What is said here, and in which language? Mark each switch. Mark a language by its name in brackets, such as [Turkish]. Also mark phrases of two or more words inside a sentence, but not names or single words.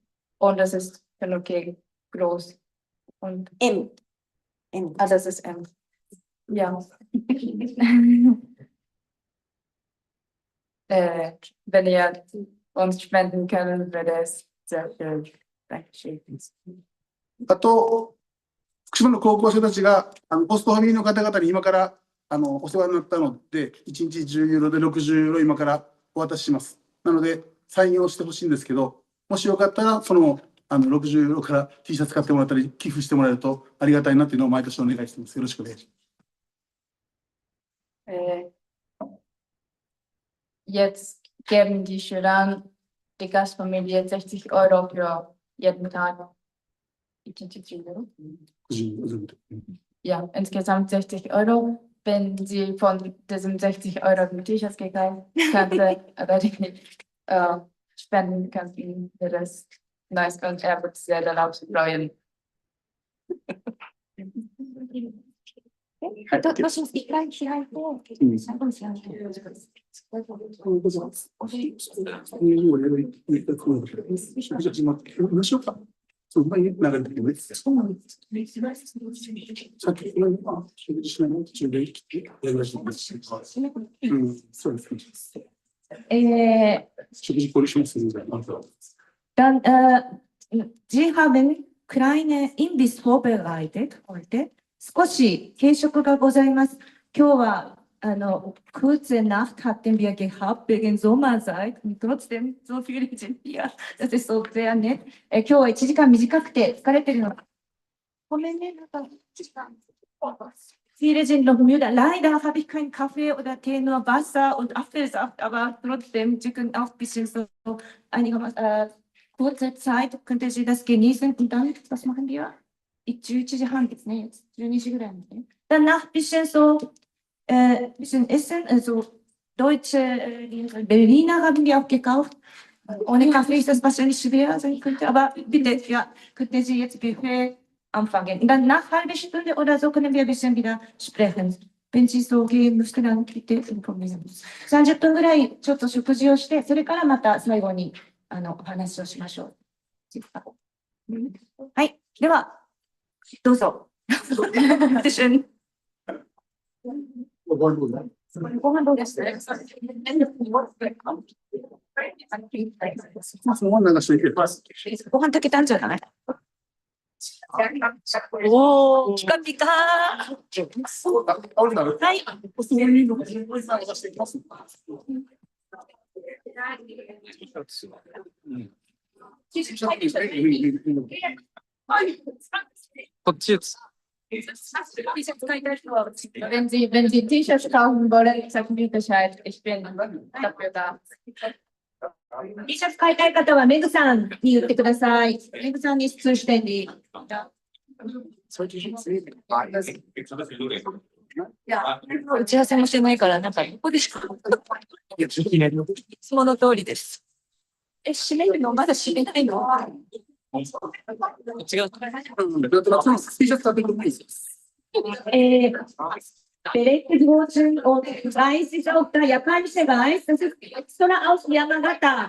[German] Und das ist für okay groß. Und M. M. Ah, das ist M. Ja. Wenn ihr uns spenden könnt, wäre es sehr schön. Dankeschön. [Japanese] あと、福島の高校生たちがポストファミリーの方々に今からお世話になったので、1日10ユーロで60ユーロ今からお渡しします。なので、サインをしてほしいんですけど、もしよかったら、その60ユーロから T シャツ買ってもらったり、寄付してもらえるとありがたいなというのを毎年お願いしています。よろしくお願いします。 [German] Jetzt geben die Schüler die Gastfamilie 60 € für jeden Tag. Ja, insgesamt 60 €. Wenn Sie von diesen 60 € mit T-Shirts gekauft könnte, oder die spenden könnten, wäre das nice und er wird sehr darauf freuen. [Japanese] どうします？一回開いて、最後に開いて。そう、流れてくるね。さっき、食事しないの途中で来て、やりました。そうですね。食事これしますね。 [German] Dann, Sie haben kleine Imbiss vorbereitet heute. [Japanese] 少し軽食がございます。 [German] 今日は kurze Nacht hatten wir gehabt wegen Sommerzeit und trotzdem so viele sind hier. Das ist so sehr nett. [Japanese] 今日は1時間短くて疲れてるの。ごめんね、なんか [German] Viele sind noch müde. Leider habe ich keinen Kaffee oder Tee, nur Wasser und Apfelsaft, aber trotzdem, Sie können auch ein bisschen so einigermaßen kurze Zeit, könnte Sie das genießen und dann, was machen wir? [Japanese] 11 時半ですね。12時ぐらいまで。 [German] Danach ein bisschen so, bisschen essen, also deutsche Berliner haben wir auch gekauft. Ohne Kaffee ist das wahrscheinlich schwer sein könnte, aber bitte, ja, könnten Sie jetzt Buffet anfangen. Und dann nach einer halben Stunde oder so können wir ein bisschen wieder sprechen. Wenn Sie so gehen möchten, dann bitte informieren. [Japanese] 30 分ぐらいちょっと食事をして、それからまた最後にお話をしましょう。はい、では。どうぞ。ご飯どうです？ご飯炊けたんじゃない？おお、ピカピカ。はい。こっち打つ。 [German] Wenn Sie T-Shirts kaufen wollen, sagen mir Bescheid. Ich bin dafür da. [Japanese] T-Shirts 買いたい方はメグさんに言ってください。メグさんに通してに。打ち合わせもしてないから、なんか、ここでしか。その通りです。閉めるのまだ閉めないの？違う。 [German] Belegquoten und 30 auch der japanische Reis, das ist extra aus Yamagata.